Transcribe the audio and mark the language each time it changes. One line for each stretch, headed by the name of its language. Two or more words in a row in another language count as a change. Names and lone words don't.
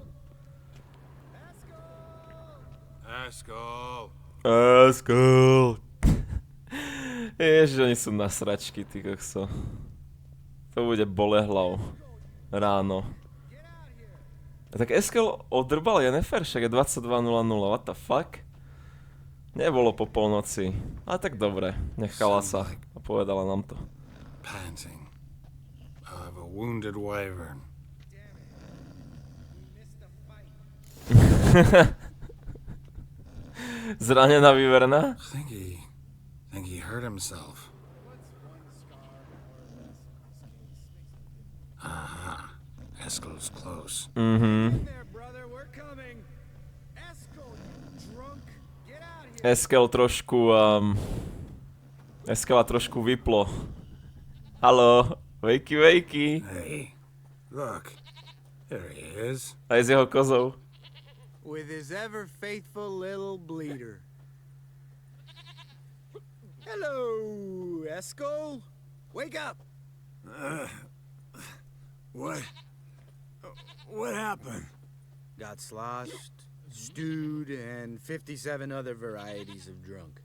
English: Eskel.
Slovak: Ježiš, oni sú na sračky, ty kokso. To bude bolehlav. Ráno. Tak Eskel odrbal Yennefer, však je 22:00,
English: what the fuck?
Slovak: Nebolo po polnoci, ale tak dobre, nechala sa a povedala nám to.
English: Panting of a wounded wyvern.
Slovak: Zranená výverna?
English: Think he hurt himself. Aha, Eskel's close. There, brother, we're coming. Eskel, you drunk. Get out here.
Slovak: Eskela trošku vyplo. Haló,
English: wakey. Hey, look. There he is.
Slovak: Aj s jeho kozou.
English: With his ever faithful little bleeder. Hello, Eskel. Wake up. What happened? Got sloshed, stewed, and 57 other varieties of drunk.